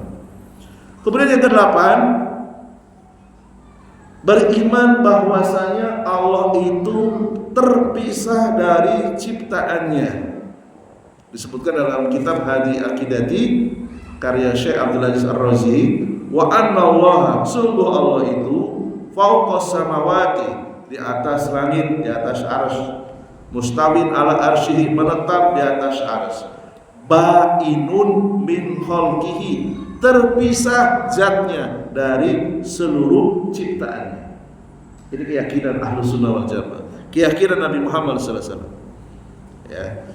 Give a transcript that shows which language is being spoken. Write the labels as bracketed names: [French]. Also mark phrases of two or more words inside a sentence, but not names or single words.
[Indonesian] Kemudian yang kedelapan, beriman bahwasanya Allah itu terpisah dari ciptaannya. Disebutkan dalam kitab Hadi Aqidati karya Syekh Abdul Aziz Ar-Razi, [Arabic] وأن الله, [Indonesian] sungguh Allah itu [Arabic] فوق السماوات, [Indonesian] di atas langit, di atas arsy, [Arabic] مستو على عرشه, [Indonesian] menetap di atas arsy, [Arabic] بائن من خلقه, [Indonesian] terpisah zatnya dari seluruh ciptaannya. Ini keyakinan Ahlus Sunnah wal Jamaah, keyakinan Nabi Muhammad SAW. Ya.